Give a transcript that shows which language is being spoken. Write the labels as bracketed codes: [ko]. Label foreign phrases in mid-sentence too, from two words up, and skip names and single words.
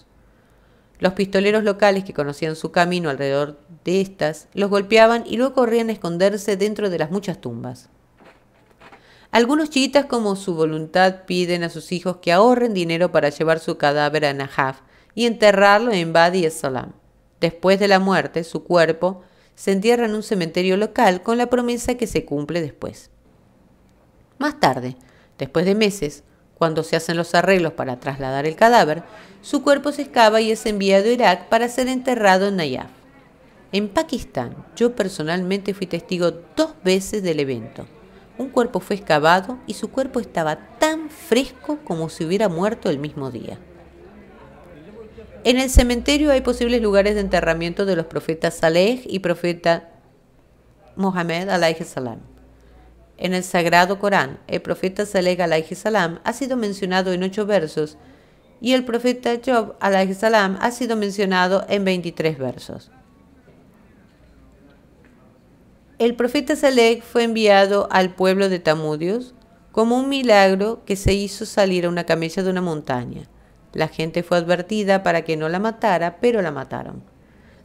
[es] Los pistoleros locales que conocían su camino alrededor de estas los golpeaban y luego corrían a esconderse dentro de las muchas tumbas. Algunos chiitas, como su voluntad, piden a sus hijos que ahorren dinero para llevar su cadáver a Najaf y enterrarlo en Wadi as-Salam. Después de la muerte, su cuerpo se entierra en un cementerio local con la promesa que se cumple después. Más tarde, después de meses, cuando se hacen los arreglos para trasladar el cadáver, su cuerpo se excava y es enviado a Irak para ser enterrado en Nayaf. En Pakistán, yo personalmente fui testigo 2 veces del evento. Un cuerpo fue excavado y su cuerpo estaba tan fresco como si hubiera muerto el mismo día. En el cementerio hay posibles lugares de enterramiento de los profetas Saleh y profeta Mohammed [ar] عليه السلام. [es] En el Sagrado Corán, el profeta Saleh [ar] عليه السلام [es] ha sido mencionado en 8 versos y el profeta Job [ar] عليه السلام [es] ha sido mencionado en 23 versos. El profeta Saleh fue enviado al pueblo de Tamudios como un milagro que se hizo salir a una camella de una montaña. La gente fue advertida para que no la matara, pero la mataron.